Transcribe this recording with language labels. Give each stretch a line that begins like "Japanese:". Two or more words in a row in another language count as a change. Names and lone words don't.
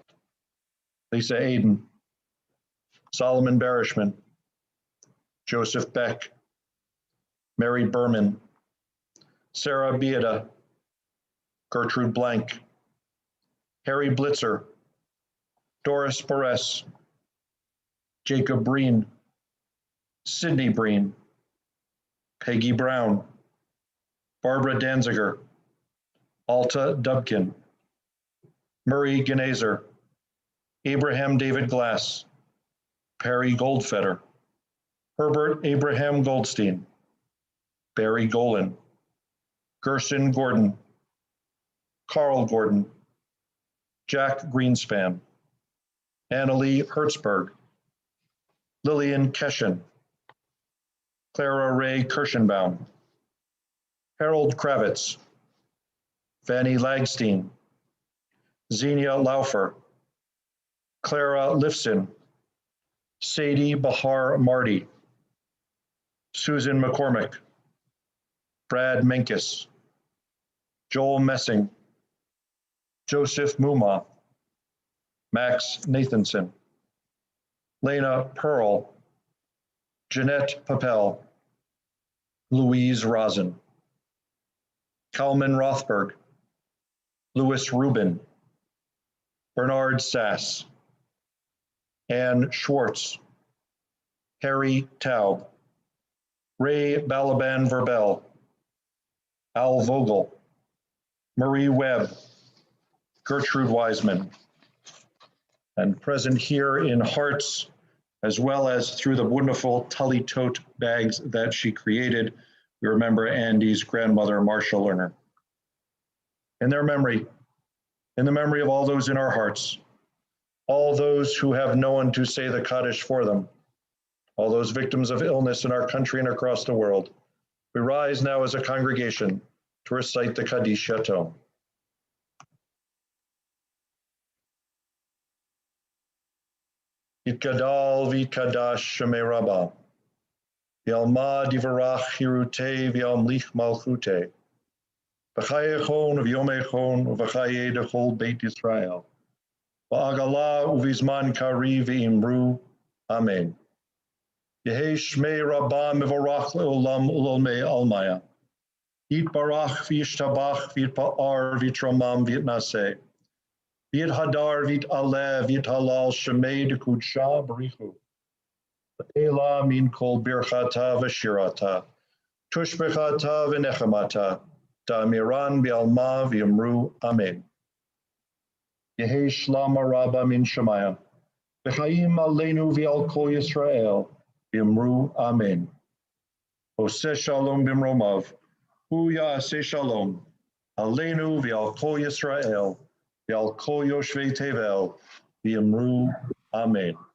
English: Lisa Aiden, Solomon Barishman, Joseph Beck, Mary Berman, Sarah Bieda, Gertrude Blank, Harry Blitzer, Doris Perez, Jacob Breen, Sydney Breen, Peggy Brown, Barbara Danziger, Alta Dubkin, Murray Genazer, Abraham David Glass, Perry Goldfeder, Herbert Abraham Goldstein, Barry Golan, Gerson Gordon, Carl Gordon, Jack Greenspan, Annalie Hertzberg, Lillian Keshen, Clara Ray Kirschenbaum, Harold Kravitz, Fanny Lagstein, Xenia Laufer, Clara Lifson, Sadie Bahar Marty, Susan McCormick, Brad Menkes, Joel Messing, Joseph Muma, Max Nathanson, Lena Pearl, Jeanette Papel, Louise Rosen, Kalman Rothberg, Louis Rubin, Bernard Sass, Ann Schwartz, Harry Taub, Ray Balaban Verbel, Al Vogel, Marie Webb, Gertrude Wiseman, and present here in hearts, as well as through the wonderful Tully tote bags that she created, we remember Andy's grandmother, Marcia Lerner. In their memory, in the memory of all those in our hearts, all those who have no one to say the Kaddish for them, all those victims of illness in our country and across the world, we rise now as a congregation to recite the Kaddish Yatom.
Aramaic: יתגדל ויתקדש שמה רבא בעלמא די ברא כרעותה וימליך מלכותה בחייכון וביומיכון ובחיי דכל בית ישראל בעגלא ובזמן קריב ואמרו אמן. יהא שמה רבא מברך לעלם ולעלמי עלמיא יתברך וישתבח ויתפאר ויתרומם ויתנשא ויתהדר ויתעלה ויתהלל שמה דקודשא בריך הוא. ולעלא מן כל ברכתא ושירתא. תשבחתא ונחמתא דאמירן בעלמא ואמרו אמן. יהא שלמא רבא מן שמיא. וחיים עלינו ועל כל ישראל ואמרו אמן.
Hebrew: עושה שלום במרומיו הוא יעשה שלום. עלינו ועל כל ישראל. ועל כל יושבי תבל ואמרו אמן.